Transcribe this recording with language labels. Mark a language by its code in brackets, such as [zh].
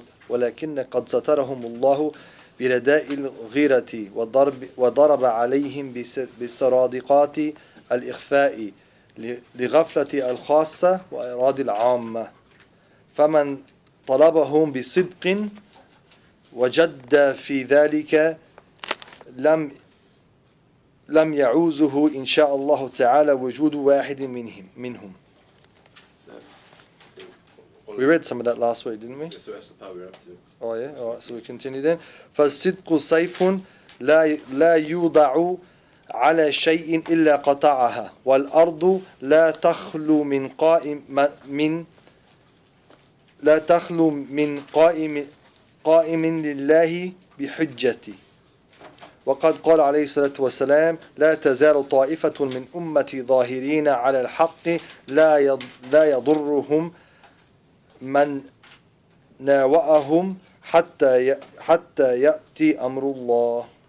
[ar] ولكن قد سترهم الله برداء الغيرة وضرب عليهم بسرادقات الإخفاء لغفلة الخاصة وإراد العامة فمن طلبهم بصدق وجد في ذلك لم يعوزه إن شاء الله تعالى وجود واحد منهم. [en] We read some of that last week, didn't we? Yes, so that's the part we're up to. Oh yeah, alright, so we continue then. [ar] فالصدق سيف لا يوضع على شيء إلا قطعها والأرض لا تخلو من قائم لله بحجته وقد قال عليه الصلاة والسلام لا تزال طائفة من أمتي ظاهرين على الحق لا يضرهم من ناوأهم حتى يأتي أمر الله.